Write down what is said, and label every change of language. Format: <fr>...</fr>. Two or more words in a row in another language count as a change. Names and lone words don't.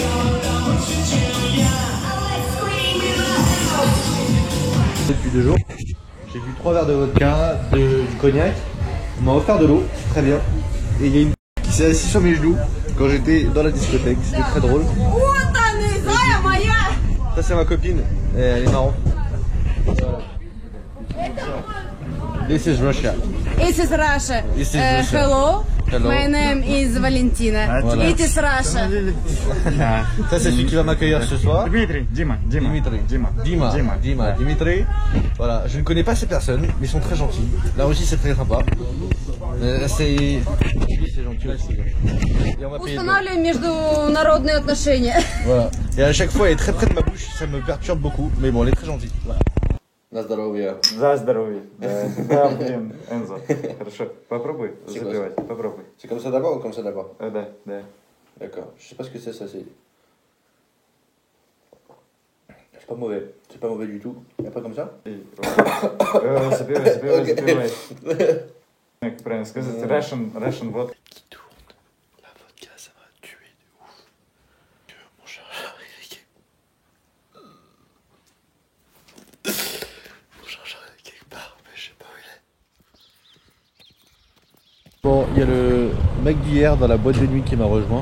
<fr>Depuis 2 jours, J'ai bu 3 verres de vodka, du cognac. On m'a offert de l'eau, très bien. Et il y a une qui s'est assise sur mes genoux quand j'étais dans la discothèque. C'était très drôle. Ça c'est ma copine, et elle est marrante.</fr> <en>This is Russia. This is Russia. This is Russia. Hello. Hello. My name is Valentina. Voilà. It is Russia.</en> <fr>Ça c'est celui qui va m'accueillir ce soir. Dimitri. Dimitri. Voilà, je ne connais pas ces personnes, mais ils sont très gentils. Là aussi c'est très sympa. C'est gentil aussi. Et on m'a payé.</fr> <ru>Устанавливаем международные отношения.</ru> <fr>Voilà. Et à chaque fois elle est très près de ma bouche, ça me perturbe beaucoup. Mais bon, elle est très gentille. Voilà.</fr> <ru>На здоровье. За здоровье. Да, блин, Энзо. Хорошо. Попробуй запивать. Попробуй.</ru> <fr>C'est comme ça d'abord ou comme ça d'abord?</fr> <ru>Да, да.</ru> <fr>D'accord. Je sais pas ce que c'est ça, c'est pas mauvais. C'est pas mauvais du tout. Et après comme ça?</fr> <ru>Запивай. Как правильно сказать?</ru> <en>Russian vodka.</en> <fr>La vodka, ça m'a tué de ouf. Que mon chargeur est... Mon chargeur est quelque part, mais je sais pas où il est. Bon, il y a le mec d'hier dans la boîte de nuit qui m'a rejoint.</fr>